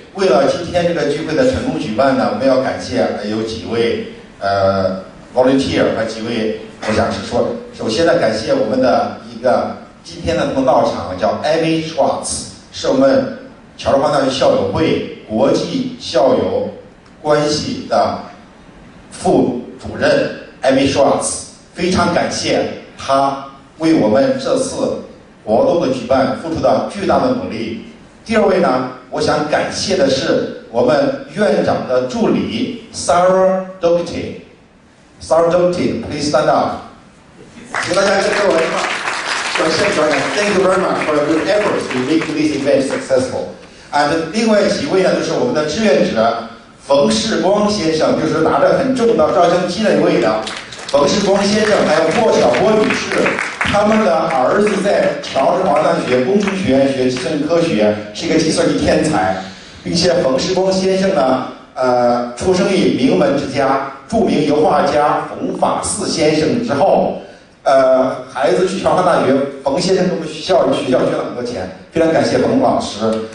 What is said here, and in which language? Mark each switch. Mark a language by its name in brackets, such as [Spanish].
[Chinese] 为了今天这个聚会的成功举办呢，我们要感谢有几位volunteer 和几位我想是说，首先呢感谢我们的一个今天的同到场叫 Amy Schwartz， 是我们乔治华大学校友会国际校友关系的副主任 Amy Schwartz， 非常感谢他为我们这次活动的举办付出的巨大的努力。第二位呢，我想感谢的是我们院长的助理 Sarah Doherty。Sarah Doherty, [English] please stand up。 [Chinese] 请大家跟着我一块表现表演。 [English] Thank you very much for your good efforts to make this event successful。 [Chinese] 另外几位呢，就是我们的志愿者冯世光先生，就是拿着很重的照相机那位的冯世光先生，还有莫小波女士，他们的儿子在乔治华大学工程学院学计算机科学，是一个计算机天才，并且冯世光先生呢，出生于名门之家，著名油画家冯法四先生之后，孩子去乔治华大学，冯先生给我们学校捐了很多钱，非常感谢冯老师。